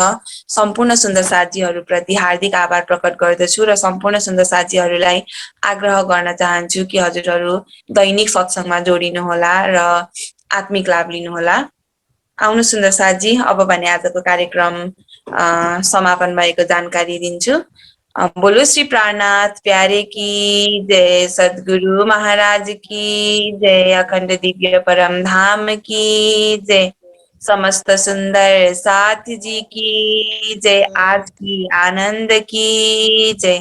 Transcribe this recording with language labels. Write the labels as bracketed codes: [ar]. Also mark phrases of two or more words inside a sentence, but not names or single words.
[ne] सम्पूर्ण सुन्दर साथजीहरूप्रति हार्दिक आभार प्रकट गर्दछु र सम्पूर्ण सुन्दर साथजीहरूलाई आग्रह गर्न चाहन्छु कि हजुरहरू दैनिक सत्संगमा जोडिनुहोला र आत्मिक लाभ लिनुहोला। आउनु सुन्दर साथजी, अब भने आजको कार्यक्रम समापन भएको जानकारी दिन्छु। [hi] बोलो श्री प्राणनाथ प्यारे की जय, सद्गुरु महाराज की जय, अखंड दिव्य परम धाम की जय, समस्त सुंदर साथ जी की जय, आज की आनंद की जय।